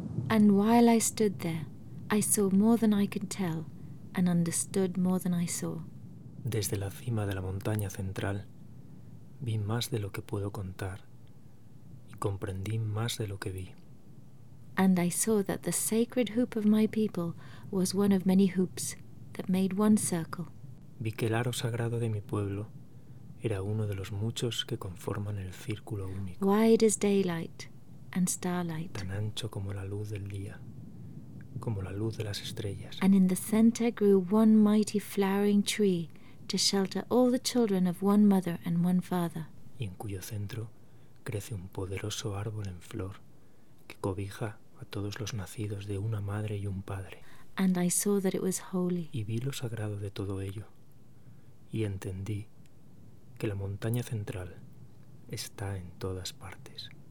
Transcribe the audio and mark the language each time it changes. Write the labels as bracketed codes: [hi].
[en] And while I stood there, I saw more than I could tell, and understood more than I saw. [es] Desde la cima de la montaña central, vi más de lo que puedo contar, y comprendí más de lo que vi. [en] And I saw that the sacred hoop of my people was one of many hoops that made one circle. [es] Vi que el aro sagrado de mi pueblo era uno de los muchos que conforman el círculo único. [en] Wide as daylight. And starlight. [es] Tan ancho como la luz del día, como la luz de las estrellas. [en] And in the center grew one mighty flowering tree to shelter all the children of one mother and one father. [es] Y en cuyo centro crece un poderoso árbol en flor que cobija a todos los nacidos de una madre y un padre. [en] And I saw that it was holy. [es] Y vi lo sagrado de todo ello y entendí que la montaña central está en todas partes.